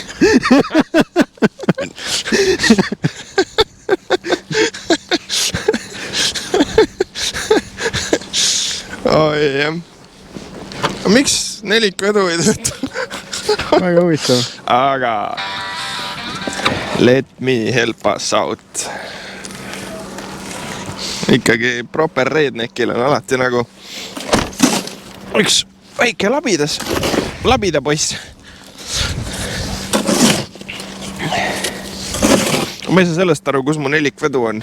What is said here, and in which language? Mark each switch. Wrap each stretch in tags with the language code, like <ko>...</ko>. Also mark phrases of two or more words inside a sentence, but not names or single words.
<et>Oi, jah. Miks nelikvedu ei tööta? Väga huvitav. Aga</et> <en>let me help us out.</en> <et>Ikkagi proper redneckil on alati nagu üks väike labida poiss. Ma ei saa sellest aru, kus mu nelikvedu on.</et>